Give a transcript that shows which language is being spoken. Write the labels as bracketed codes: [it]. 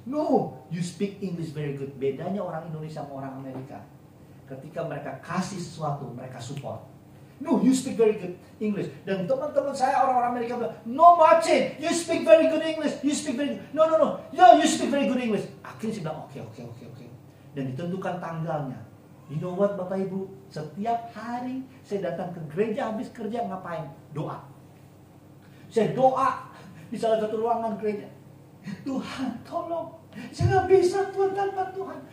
[en] No, you speak English very good. [id] Bedanya orang Indonesia sama orang Amerika. Ketika mereka kasih sesuatu, mereka support. [en] No, you speak very good English. [id] Dan teman-teman saya orang-orang Amerika bilang, [en] no Martin, you speak very good English. You speak very good. No, you speak very good English. [id] Akhirnya saya bilang, oke. Dan ditentukan tanggalnya. [en] You know what [id] Bapak Ibu? Setiap hari saya datang ke gereja habis kerja, ngapain? Doa. Saya doa di salah satu ruangan gereja. Tuhan tolong, saya nggak bisa Tuhan tanpa Tuhan.